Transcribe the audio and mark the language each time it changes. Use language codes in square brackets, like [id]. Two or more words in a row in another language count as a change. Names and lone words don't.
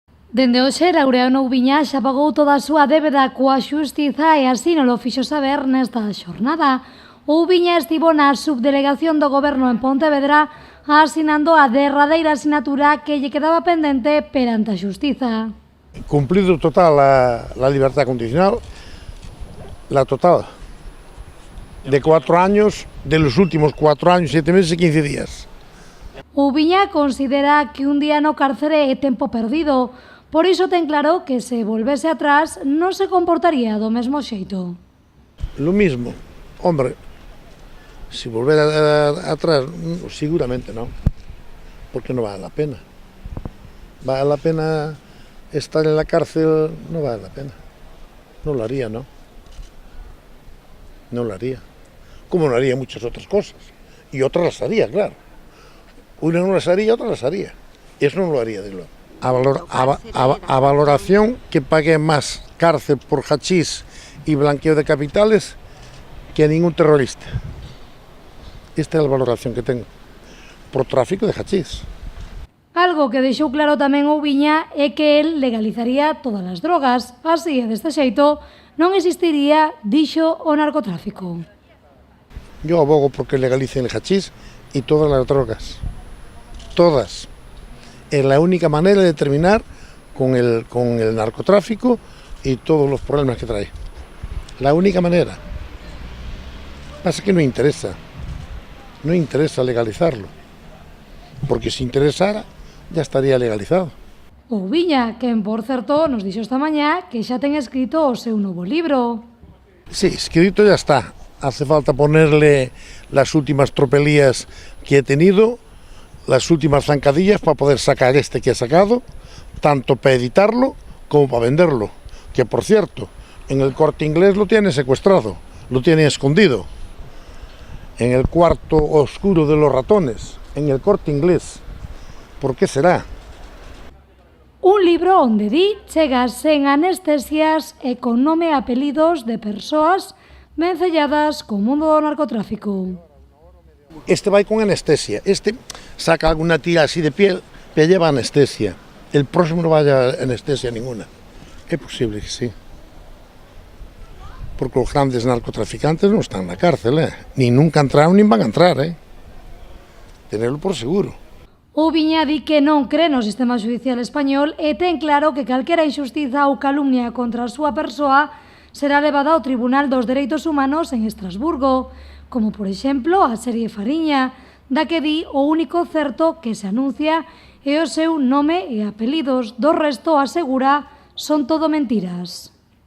[gl] Dende hoxe, Laureano Ubiña xa pagou toda a súa débeda coa xustiza e así non lo fixo saber nesta xornada. O Ubiña estivo na subdelegación do Goberno en Pontevedra asinando a derradeira asinatura que lle quedaba pendente perante a xustiza. [es] Cumplido total la libertad condicional, la total, de 4 años, de los últimos 4 años, 7 meses y 15 días. [gl] Ubiña considera que un día no cárcere é tempo perdido, por iso ten claro que se volvese atrás non se comportaría do mesmo xeito. [es] Lo mismo, hombre, si volver atrás, seguramente no, porque no vale la pena. Vale la pena estar en la cárcel, no vale la pena. No lo haría, ¿no? No lo haría. Como no haría muchas otras cosas. Y otras las haría, claro. Una no las haría, otra las haría. Eso no lo haría, de luego. [gl] A valoración [es] que pague más cárcel por hachís y blanqueo de capitales que a ningún terrorista. [gl] Esta é a valoración [es] que tengo. Por tráfico de hachís. [gl] Algo que deixou claro tamén Ubiña é que el legalizaría todas as drogas. Así, deste xeito, non existiría, dixo, o narcotráfico. [es] Yo abogo porque legalicen el hachís y todas las drogas. Todas. Es la única manera de terminar con el narcotráfico y todos los problemas que trae. La única manera. Pasa que no interesa. No interesa legalizarlo. Porque si interesara, ya estaría legalizado. [gl] Ubiña, que, por certo, nos dixo esta mañá que xa ten escrito o seu novo libro. [es] Sí, escrito ya está. Hace falta ponerle las últimas tropelías que he tenido, las últimas zancadillas para poder sacar este que he sacado, tanto para editarlo como para venderlo. Que, por cierto, en el Corte Inglés lo tiene secuestrado, lo tiene escondido. En el cuarto oscuro de los ratones, en el Corte Inglés. ¿Por qué será? [gl] Un libro onde di chega sen anestesias e con nome e apelidos de persoas vencelladas co mundo do narcotráfico. Este vai con anestesia, [es] este saca alguna tira así de piel, pero lleva anestesia. El próximo no vaya anestesia ninguna. [gl] É posible que sí. Porque os grandes narcotraficantes non están na cárcel, ni nunca entraron, [es] ni van a entrar, Tenerlo por seguro. [gl] Ubiña di que non cree no sistema judicial español e ten claro que calquera injustiza ou calumnia contra a súa persoa será levada ao Tribunal dos Dereitos Humanos en Estrasburgo, como por exemplo a serie Fariña, da que di o único certo que se anuncia é o seu nome e apelidos, do resto asegura son todo mentiras.